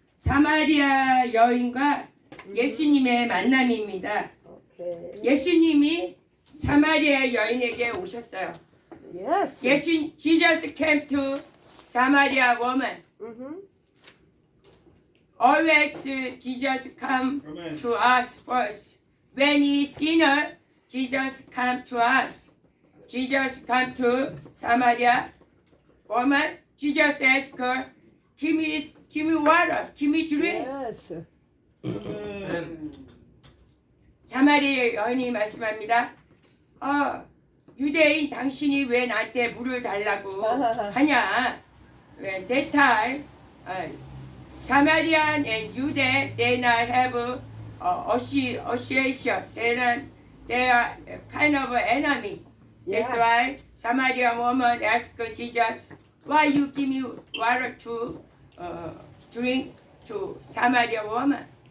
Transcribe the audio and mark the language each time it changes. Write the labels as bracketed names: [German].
[Korean] 사마리아 여인과 예수님의 만남입니다. 오케이. 예수님이 사마리아 여인에게 오셨어요. [English] Yes. Jesus came to Samaria woman. Mhm. Always Jesus come Amen. to us first. When he sinner, Jesus come to us. Jesus come to Samaria woman. Jesus asked her, give me water, give me drink. Yes. Amen. [Korean] 사마리아 여인이 말씀합니다. 유대인 당신이 왜 나한테 물을 달라고 하냐? [English] When that time, Samaritan and Jude, they not have association. They are kind of enemy. That's Yeah. why Samaritan woman asked Jesus, why you give me water to drink to Samaritan woman?